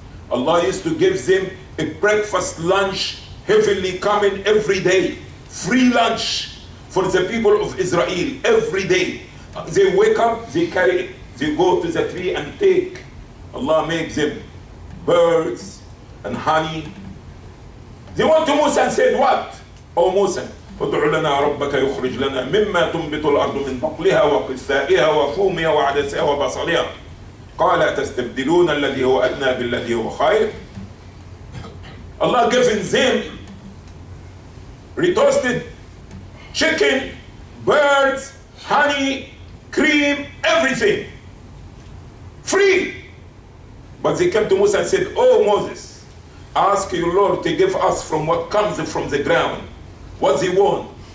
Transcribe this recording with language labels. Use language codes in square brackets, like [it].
[en] Allah used to give them a breakfast, lunch, heavily coming every day. Free lunch for the people of Israel every day. They wake up, they carry it. They go to the tree and take. Allah makes them birds and honey. They went to Musa and said, what? Oh Musa, [ar] ادع لنا ربك يخرج لنا مما تنبت الأرض من بقلها وقثائها وفومها وعدسها وبصلها قال تستبدلون الذي هو أدنى بالذي هو خير. [en] Allah giving them retoasted chicken, birds, honey, cream, everything. Free. But they came to Musa and said, oh Moses, ask your Lord to give us from what comes from the ground. What they want?